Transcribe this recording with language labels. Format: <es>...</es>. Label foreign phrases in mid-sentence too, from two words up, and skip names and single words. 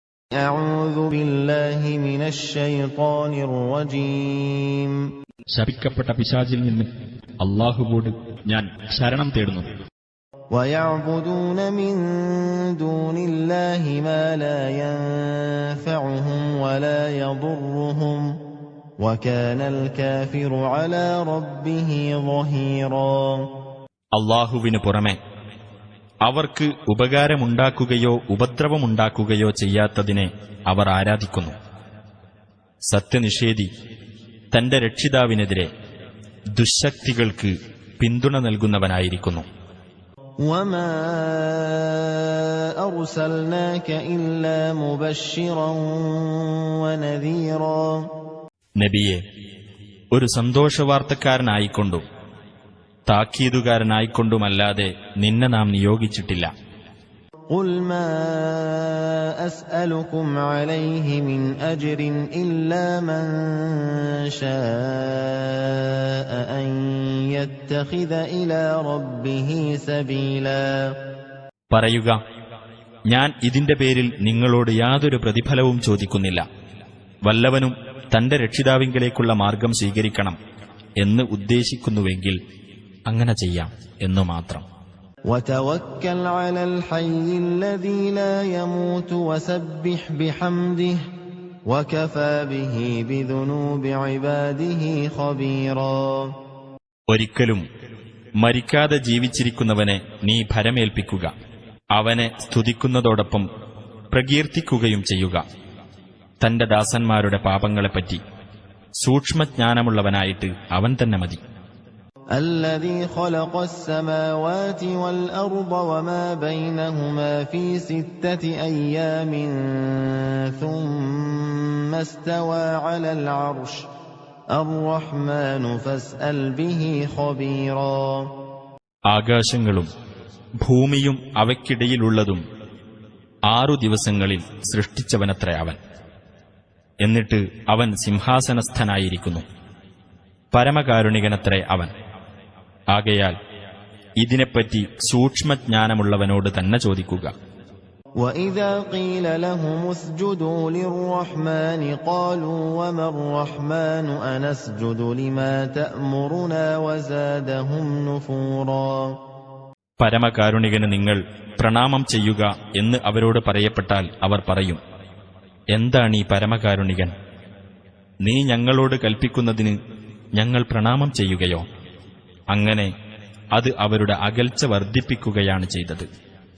<ar>أعوذ بالله من الشيطان الرجيم</ar> <ml>ശപിക്കപ്പെട്ട പിശാചിൽ നിന്ന് അല്ലാഹുവോട് ഞാൻ ശരണം തേടുന്നു.</ml> <ar>ويعبدون من دون الله ما لا ينفعهم ولا يضرهم وكان الكافر على ربه ظهيرا.</ar> <ml>അല്ലാഹുവിനു പുറമെ അവർക്ക് ഉപകാരമുണ്ടാക്കുകയോ ഉപദ്രവമുണ്ടാക്കുകയോ ചെയ്യാത്തതിനെ അവർ ആരാധിക്കുന്നു. സത്യനിഷേധി തന്റെ രക്ഷിതാവിനെതിരെ ദുശ്ശക്തികൾക്ക് പിന്തുണ നൽകുന്നവനായിരിക്കുന്നു.</ml> <ar>وما أرسلناك إلا مبشرا ونذيرا.</ar> <ml>നബിയെ, ഒരു സന്തോഷവാർത്തക്കാരനായിക്കൊണ്ടും താക്കീതുകാരനായിക്കൊണ്ടുമല്ലാതെ നിന്നെ നാം നിയോഗിച്ചിട്ടില്ല.</ml> <ar>قل ما أسألكم عليه من أجر إلا من شاء أن يتخذ إلى ربه سبيلا.</ar> <ml>പറയുക, ഞാൻ ഇതിന്റെ പേരിൽ നിങ്ങളോട് യാതൊരു പ്രതിഫലവും ചോദിക്കുന്നില്ല. വല്ലവനും തന്റെ രക്ഷിതാവിങ്കലേക്കുള്ള മാർഗം സ്വീകരിക്കണം എന്ന് ഉദ്ദേശിക്കുന്നുവെങ്കിൽ അങ്ങനെ ചെയ്യാം എന്നു മാത്രം.</ml> <ar>وتوكل على الحي الذي لا يموت وسبح بحمده وكفى به بذنوب عباده خبيرا.</ar> <ml>ഒരിക്കലും മരിക്കാതെ ജീവിച്ചിരിക്കുന്നവനെ നീ ഭരമേൽപ്പിക്കുക, അവനെ സ്തുതിക്കുന്നതോടൊപ്പം പ്രകീർത്തിക്കുകയും ചെയ്യുക. തന്റെ ദാസന്മാരുടെ പാപങ്ങളെപ്പറ്റി സൂക്ഷ്മജ്ഞാനമുള്ളവനായിട്ട് അവൻ തന്നെ മതി.</ml> <ar>الذي خلق السماوات والأرض وما بينهما في 6 أيام ثم استوى على العرش الرحمن فاسأل به خبيرا.</ar> <ml>ആകാശങ്ങളും ഭൂമിയും അവയ്ക്കിടയിലുള്ളതും 6 ദിവസങ്ങളിൽ സൃഷ്ടിച്ചവനത്രേ അവൻ. എന്നിട്ട് അവൻ സിംഹാസനസ്ഥനായിരിക്കുന്നു. പരമകാരുണികനത്രേ അവൻ. ആകയാൽ ഇതിനെപ്പറ്റി സൂക്ഷ്മജ്ഞാനമുള്ളവനോട് തന്നെ ചോദിക്കുക.</ml> <ar>وَإِذَا قِيلَ لَهُمُ اسْجُدُوا لِلرَّحْمَنِ قَالُوا وَمَا الرَّحْمَنُ أَنَسْجُدُ لِمَا تَأْمُرُنَا وَزَادَهُمْ نُفُورًا.</ar> <ml>പരമകാരുണികന് നിങ്ങൾ പ്രണാമം ചെയ്യുക എന്ന് അവരോട് പറയപ്പെട്ടാൽ അവർ പറയും, എന്താണീ പരമകാരുണികൻ? നീ ഞങ്ങളോട് കൽപ്പിക്കുന്നതിന് ഞങ്ങൾ പ്രണാമം ചെയ്യുകയോ? അങ്ങനെ അത് അവരുടെ അകൽച്ച വർദ്ധിപ്പിക്കുകയാണ് ചെയ്തത്.</ml>